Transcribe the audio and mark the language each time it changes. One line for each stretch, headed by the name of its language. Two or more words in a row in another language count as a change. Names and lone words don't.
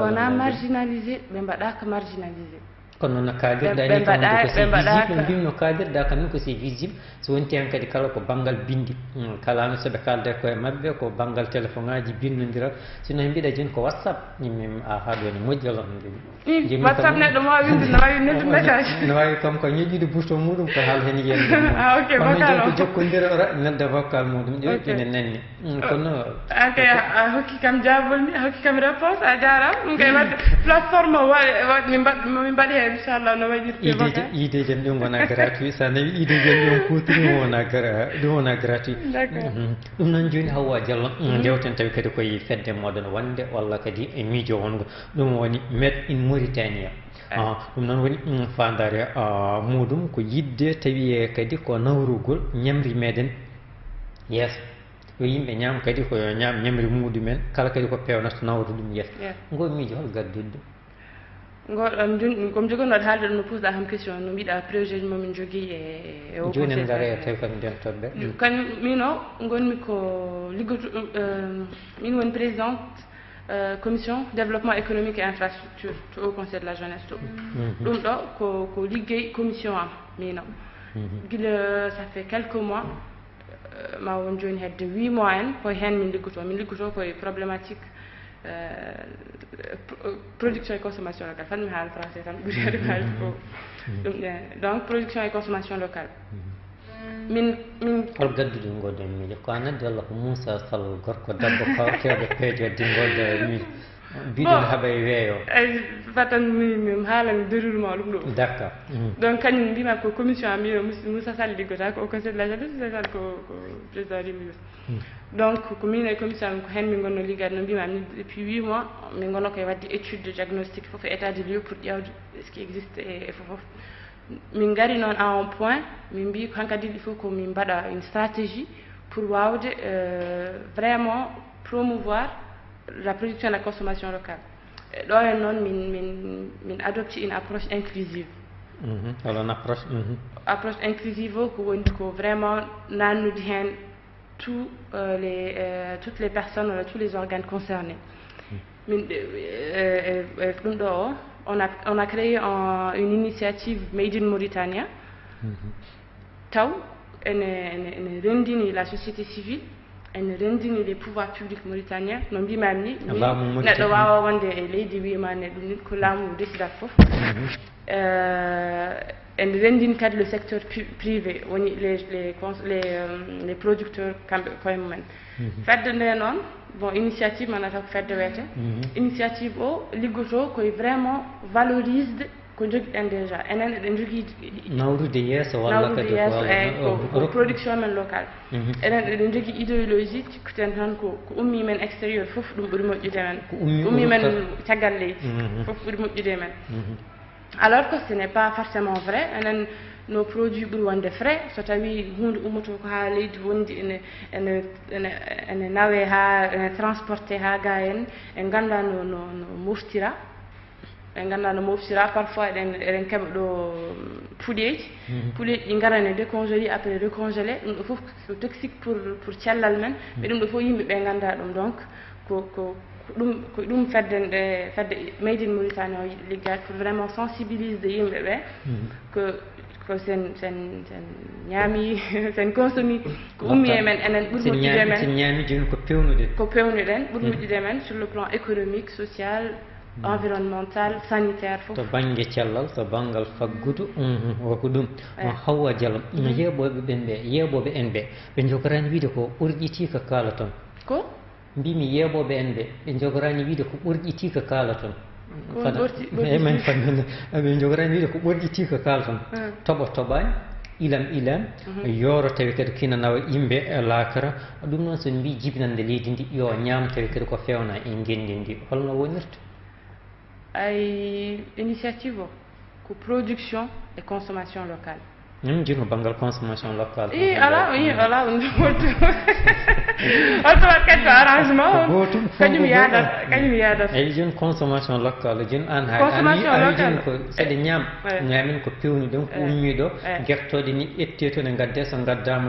Fula: mais wona marginalisé ɓe mbaɗaka marginalisé kono noon no kaldirɗa ni kam ko
French: c'est visible
Fula: mbimi no kaldirɗa kam ko
French: c'est visible
Fula: so wonti hen kadi kala ko banggal bindi kalano soɓe kalde koye mabɓe ko banggal téléphone ngaji bindodira sino mbiɗa joni ko WhatsApp yimmi a ha ɗo ne moƴƴi Allah ɗum joni WhatsApp neɗɗo mo wawi winde no wawi noddu message no wawi kam ko ñoƴƴude bouton muɗum ko haal hen yiyande
French: ok vocal
Fula: ko jokkodira nedda vocal muɗum ƴoƴƴine nanni kono ok a hokki kam jabol ni a hokki kam réponse a jarama ɗum kay wadde plateforme o waɗi min mbaɗi hen inchallah no waɗirte ideji en ɗum wona gratuit sa nawi ideji en ɗum kutiri ɗum wona gratuit ɗum noon joni Hawa Diallo jewten tawi kadi koye fedde moɗon wonde walla kadi e miijo wongo ɗum woni made in Mauritania ɗum noon woni fandare muɗum ko yidde tawi kadi ko nawrugol ñamri meɗen yeeso yo yimɓe ñaam kadi koyo ñaam ñamri muɗumen kala kadi ko pewnata nawra ɗum yeeso ngo miijo hol gaddude comme jogonoɗo haalde ɗum no posɗa kam question no mbiɗa projet momin jogui e o joni en gaare tawi kam dentoɓe kañum min o gonmi ko liggoto min woni
French: présidente commission développement économique et infrastructure
Fula: to
French: au conseil de la jeunesse
Fula: to ɗum ɗo ko liggey commission am min o guila
French: ça fait quelques mois
Fula: ma won joni hedde 8 mois en koye hen min liggoto koye
French: problématique production et consommation locale
Fula: fan mi haala français tan ɓuuri hade haalde ko ɗum
French: donc production et consommation locale
Fula: min hol gadduɗo ngoden miijo ko an addi walla ko Moussa Sall gorko debbo kewɗo peejodde ngoda miijo mbiɗon haaɓa e weeyo fatan mi haalami déroulement ɗum ɗo
French: d' accord
Fula: donc kañum mbima ko commission am mbino Moussa Sall liggota ko
French: au conseil de la jeunesse
Fula: Moussa Sall ko président rimmi donc ko min e commission am ko hen min gonno liggade no mbima ni
French: depuis 8 mois
Fula: min gonno koye wadde
French: étude de diagnostic
Fula: fof e
French: état de lieu pour
Fula: ƴewde
French: ce qui existe
Fula: e fofof min gari noon
French: à un point
Fula: min mbi hankadi
French: il faut
Fula: ko min mbaɗa
French: une stratégie pour
Fula: wawde
French: vraiment promouvoir la production et la consommation locale
Fula: ɗo hen noon min
French: adopte une approche inclusive alors une approche approche inclusive
Fula: o ko woni ko vraiment nannude hen
French: toutes les personnes
Fula: walla
French: tous les organes concernés
Fula: min ɗum ɗo o
French: on a créé une initiative
Fula: Made in Mauritania taw ene rendini
French: la société civile
Fula: ene rendini
French: les pouvoirs publics mauritaniens
Fula: no mbimami ni neɗɗo wawa wonde e leydi wimane ɗum ni ko laamu décidata foof ene rendini kadi
French: le secteur privé
Fula: woni
French: les producteurs
Fula: kamɓe koye mumen fedde nde noon
French: bon initiative
Fula: manata ko fedde wiyete initiative o liggoto koye vraiment valorisde ko joguiɗen déjà enen eɗen jogui nawrude yesso walla kadi ko production men locale enen eɗen jogui idéologie cikkuten tan ko ummi men extérieur foof ɗum ɓuuri moƴƴude men ko ummi men caggal leydi foof ɓuuri moƴƴude men alors
French: que ce n'est pas forcément vrai
Fula: enen
French: nos produits
Fula: ɓuuri wonde frais so tawi hunde ummoto ko ha leydi wondi ene nawe ha ene transporté ha ga en ganda no moftira en ganda no moftira parfois eɗen keɓa ɗo puɗeji ɗi gara ne
French: décongélé après décongelé
Fula: ɗum ɗo foof ko
French: toxique pour
Fula: cellal men mais ɗum ɗo fof yimɓeɓe ganda ɗum donc ko ɗum fedde Made in Mauritanie o yiɗi liggade
French: pour vraiment sensibiliser
Fula: yimɓeɓe ko sen ñaami sen consomi ko ummi e men enen ɓuuri moƴƴude men sen ñaami joni ko pewnuɗen ɓuuri moƴƴude men
French: sur le plan économique social environnemental sanitaire
Fula: fof to banggue cellal to banggal faggudu woko ɗum on Hawwa Diallo yeeɓoɓe ɓen ɓe yeeɓoɓe en ɓe jogorani wiide ko ɓurƴiti ko kaala toon ko mbimi yeeɓoɓe en ɓe jogorani wiide ko ɓurƴiti ko kaala toon men fanne ɓe jogorani wiide ko ɓurƴiti ko kaala toon toɓani ilam yooro tawi kadi kina nawa yimɓe e laakara ɗum noon so mbi jibinande leydi ndi yo ñaam tawi kadi ko fewna e ngendi ndi holno wonirta
French: ay initiative
Fula: o ko
French: production et consommation locale
Fula: joni ko banggal consommation locale ala holto wat kadi ko arrangement kañum yaadat eyi joni consommation locale joni an ha joni ko seɗe ñaamin ko pewni ɗon ko ummi ɗo guertoɗe ni ƴette to ne gadde so gaddama